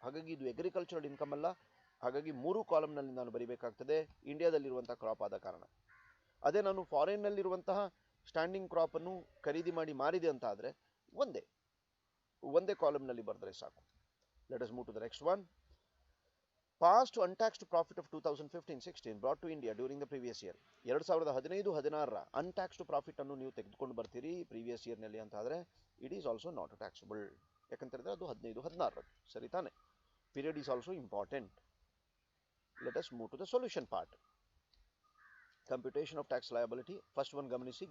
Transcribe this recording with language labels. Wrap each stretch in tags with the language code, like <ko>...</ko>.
<kn>ಹಾಗಾಗಿ ಇದು agricultural income ಅಲ್ಲ. ಹಾಗಾಗಿ 3 ಕಾಲಮ್ನಲ್ಲಿ ನಾನು ಬರಿಬೇಕಾಗ್ತದೆ ಇಂಡಿಯಾದಲ್ಲಿರುವಂತಹ ಕ್ರಾಪ್ ಆದ ಕಾರಣ. ಅದೇ ನಾನು ಫಾರಿನ್ ನಲ್ಲಿರುವಂತಹ ಸ್ಟ್ಯಾಂಡಿಂಗ್ ಕ್ರಾಪ್ ಅನ್ನು ಖರೀದಿ ಮಾಡಿ ಮಾರಿದೆ ಅಂತ ಆದ್ರೆ ಒಂದೇ ಕಾಲಮ್ನಲ್ಲಿ ಬರೆದ್ರೆ ಸಾಕು.</kn> <en>Let us move to the next one. Past untaxed profit of 2015-16 brought to India during the previous year.</en> <kn>2015-16ರ untaxed profit ಅನ್ನು ನೀವು ತೆಗೆದುಕೊಂಡು ಬರ್ತೀರಿ ಪ್ರೀವಿಯಸ್ ಇಯರ್ ನಲ್ಲಿ ಅಂತ ಆದ್ರೆ</kn> <en>It is also not taxable.</en> <kn>ಯಾಕಂತ ಹೇಳಿದ್ರೆ ಅದು 15-16. ಸರಿ ತಾನೆ?</kn> <en>Period is also important. Let us move to the solution part. Computation of tax liability. First one ಗಮನಿಸಿ.</en>